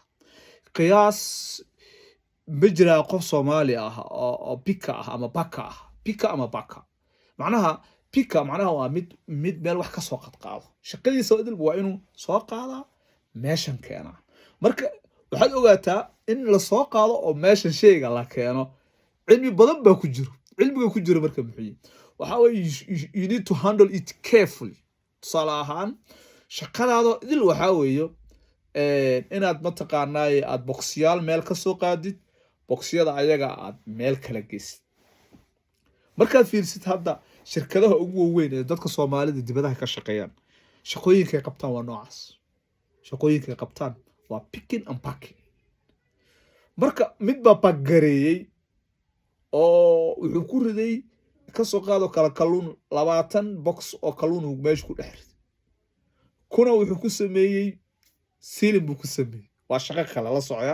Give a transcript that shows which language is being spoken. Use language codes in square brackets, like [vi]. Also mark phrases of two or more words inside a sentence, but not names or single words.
[so] Qiyaas bijra qof Soomaali ah oo pika ah ama baka macnaha pika macnaha waa mid meel wax ka soo qadqaado shaqadiisa waa inuu soo qaadaa meeshan keena. Marka waxaad ogaataa in la soo qaado oo meeshan sheyga la keeno cilmi badan baa ku jiro. Cilmiga ku jiro marka muxuu waxa weeye [en] you need to handle it carefully. [so] Tusaale ahaan shaqadaada idil waxa weeye inaad mataqaanay aad boqsiyaal meel ka soo qaadid boqsiyada ayaga aad meel kala geysid. Markaad fiirsid hadda shirkadaha ugu weyn ee dadka Soomaalida dibadaha ka shaqeeyaan shaqooyinka ay qabtaan waa noocaas. Shaqooyinka ay qabtaan waa [en] picking and packing. [so] Marka mid baa bagareeyay oo wuxuu ku riday ka soo qaado kala kalluun 20 box oo kalluun uu meesha ku dhex riday. Kuna wuxuu ku sameeyay silin buu ku sameeyay waa shaqo kale la socda.